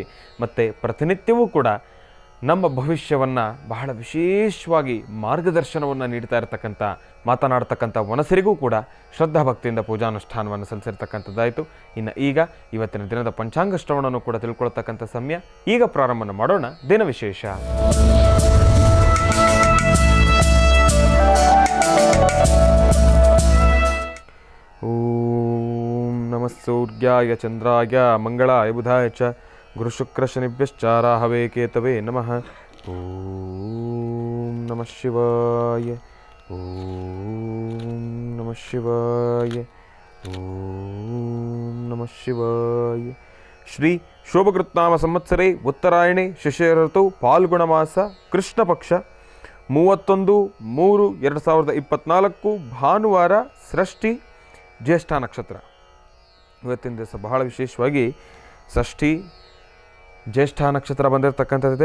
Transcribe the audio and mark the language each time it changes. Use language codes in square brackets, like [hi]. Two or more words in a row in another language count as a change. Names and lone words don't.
[kn] ಮತ್ತು ಪ್ರತಿನಿತ್ಯವೂ ಕೂಡ ನಮ್ಮ ಭವಿಷ್ಯವನ್ನು ಬಹಳ ವಿಶೇಷವಾಗಿ ಮಾರ್ಗದರ್ಶನವನ್ನು ನೀಡ್ತಾ ಇರತಕ್ಕಂಥ ಮಾತನಾಡ್ತಕ್ಕಂಥ ವನಸರಿಗೂ ಕೂಡ ಶ್ರದ್ಧಾಭಕ್ತಿಯಿಂದ ಪೂಜಾನುಷ್ಠಾನವನ್ನು ಸಲ್ಲಿಸಿರ್ತಕ್ಕಂಥದ್ದಾಯಿತು. ಇನ್ನು ಈಗ ಇವತ್ತಿನ ದಿನದ ಪಂಚಾಂಗ ಶ್ರವಣವನ್ನು ಕೂಡ ತಿಳ್ಕೊಳ್ತಕ್ಕಂಥ ಸಮಯ. ಈಗ ಪ್ರಾರಂಭ ಮಾಡೋಣ ದಿನ ವಿಶೇಷ. [sa] ಓಂ ನಮಃ ಸೂರ್ಯಾಯ ಚಂದ್ರಾಯ ಮಂಗಳಾಯ ಬುಧಾಯ ಚ ಗುರುಶುಕ್ರಶನಿಭ್ಯಶ್ಚ ರಾಹವೇ ಕೇತವೇ ನಮಃ. ಓಂ ನಮಃ ಶಿವಾಯ. ಓಂ ನಮಃ ಶಿವಾಯ. ಓಂ ನಮಃ ಶಿವಾಯ. ಶ್ರೀ ಶೋಭಕೃತ್ನಾಮ ಸಂವತ್ಸರೆ ಉತ್ತರಾಯಣೆ ಶಿಶಿರ ಋತು ಫಾಲ್ಗುಣ ಮಾಸ ಕೃಷ್ಣ ಪಕ್ಷ 31/3/2024 ಭಾನುವಾರ, ಷಷ್ಠಿ, ಜ್ಯೇಷ್ಠ ನಕ್ಷತ್ರ. [kn] ಇವತ್ತಿನ ದಿವಸ ಬಹಳ ವಿಶೇಷವಾಗಿ ಷಷ್ಠಿ, ಜ್ಯೇಷ್ಠ ನಕ್ಷತ್ರ ಬಂದಿರತಕ್ಕಂಥದ್ದಿದೆ.